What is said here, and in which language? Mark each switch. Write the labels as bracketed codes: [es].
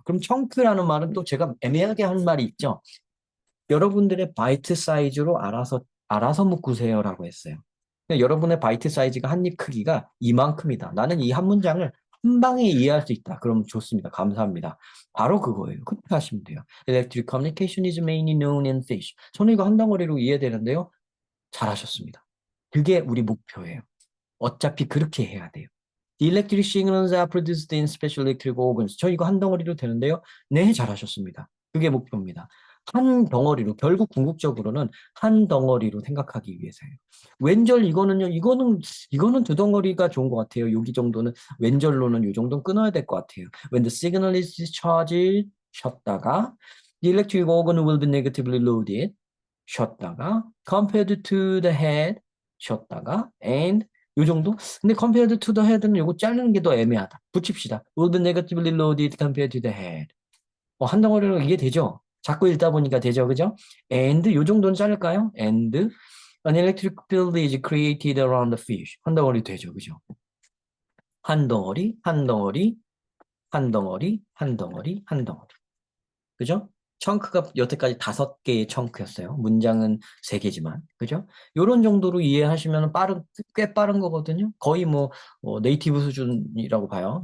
[ko] 그럼 청크라는 말은 또 제가 애매하게 한 말이 있죠. 여러분들의 바이트 사이즈로 알아서 묶으세요라고 했어요. 그러니까 여러분의 바이트 사이즈가 한 입 크기가 이만큼이다. 나는 이 한 문장을 한 방에 이해할 수 있다. 그럼 좋습니다. 감사합니다. 바로 그거예요. 그렇게 하시면 돼요. [en] Electric communication is mainly known in fish. [ko] 저는 이거 한 덩어리로 이해되는데요. 잘하셨습니다. 그게 우리 목표예요. 어차피 그렇게 해야 돼요. [en] The electric signals are produced in special electric organs. [ko] 저 이거 한 덩어리로 되는데요. 네, 잘하셨습니다. 그게 목표입니다. 한 덩어리로, 결국 궁극적으로는 한 덩어리로 생각하기 위해서예요. 왼절 이거는요, 이거는 두 덩어리가 좋은 것 같아요. 여기 정도는, 왼절로는 이 정도 끊어야 될 것 같아요. [en] When the signal is discharged, [ko] 쉬었다가, [en] the electric organ will be negatively loaded. [ko] 쉬었다가 [en] compared to the head 쉬었다가 and [ko] 요 정도? 근데 [en] compared to the head [ko] 는 요거 자르는 게 더 애매하다. 붙입시다. [en] will be negatively loaded compared to the head. [ko] 한 덩어리로 이해되죠? 자꾸 읽다 보니까 되죠, 그죠? and 요 정도는 자를까요? [en] and an electric field is created around the fish. [ko] 한 덩어리 되죠, 그죠? 한 덩어리, 한 덩어리, 한 덩어리, 한 덩어리, 한 덩어리. 그죠? 청크가 여태까지 5개의 청크였어요. 문장은 3개지만. 그죠? 요런 정도로 이해하시면 꽤 빠른 거거든요. 거의 네이티브 수준이라고 봐요.